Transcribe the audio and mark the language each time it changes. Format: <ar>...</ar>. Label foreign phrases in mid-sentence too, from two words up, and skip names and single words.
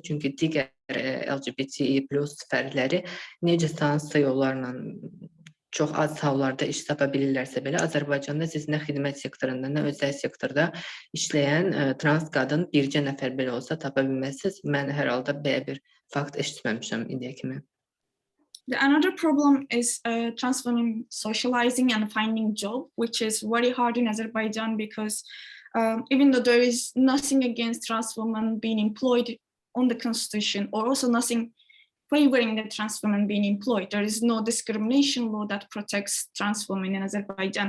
<az>Çünki digər LGBTQ+ fərdləri necəsə hansısa yollarla çox az hallarda iş tapa bilirlərsə belə, Azərbaycanda siz nə xidmət sektorunda, nə özəl sektorda işləyən trans qadın bircə nəfər belə olsa tapa bilməzsiniz. Mən hər halda belə bir fakt eşitməmişəm indiyə kimi.</az> <en>Another problem is trans women socializing and finding job, which is very hard in Azerbaijan because even though there is nothing against trans women being employed on the constitution, or also nothing favoring the trans women being employed, there is no discrimination law that protects trans women in Azerbaijan.</en>